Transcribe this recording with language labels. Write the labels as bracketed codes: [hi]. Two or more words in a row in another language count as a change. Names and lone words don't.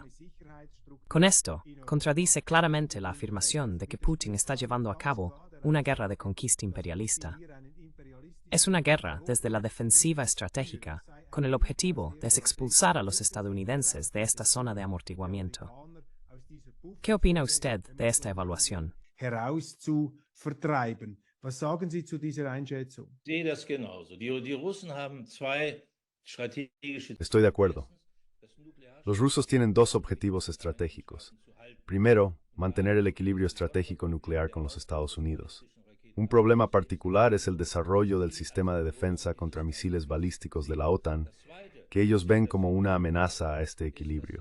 [es] Con esto, contradice claramente la afirmación de que Putin está llevando a cabo una guerra de conquista imperialista. Es una guerra desde la defensiva estratégica, con el objetivo de expulsar a los estadounidenses de esta zona de amortiguamiento. ¿Qué opina usted de esta evaluación? [de] herauszuvertreiben. Was sagen Sie zu dieser Einschätzung? Ich sehe das genauso. Die Russen haben zwei strategische [es] Estoy de acuerdo. Los rusos tienen dos objetivos estratégicos. Primero, mantener el equilibrio estratégico nuclear con los Estados Unidos. Un problema particular es el desarrollo del sistema de defensa contra misiles balísticos de la OTAN, que ellos ven como una amenaza a este equilibrio.